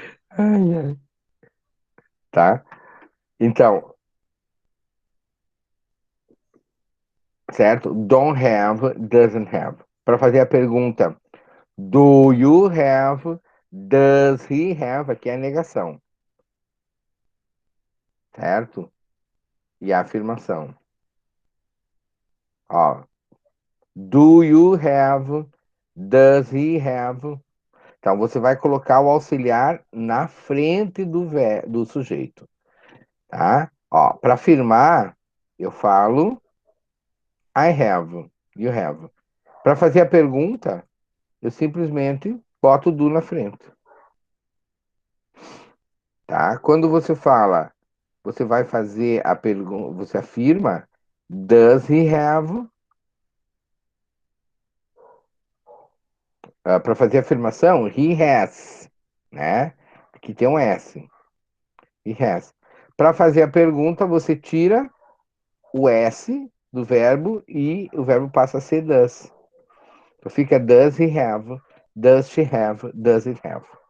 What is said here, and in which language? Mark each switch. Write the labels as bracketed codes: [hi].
[pt] Ai, ai. Tá? Então, certo? [en] Don't have, doesn't have. [pt] Para fazer a pergunta, [en] do you have, does he have, [pt] aqui é a negação, certo? E a afirmação. Ó, [en] do you have, does he have. [pt] Então, você vai colocar o auxiliar na frente do sujeito, tá? Ó, para afirmar, eu falo [en] I have, you have. [pt] Para fazer a pergunta, eu simplesmente boto o do na frente, tá? Quando você fala, você vai fazer a pergunta, você afirma, [en] does he have? [pt] Para fazer a afirmação, [en] he has, [pt] né? Aqui tem um S, [en] he has. [pt] Para fazer a pergunta, você tira o S do verbo e o verbo passa a ser does. Então fica [en] does he have, does she have, does it have.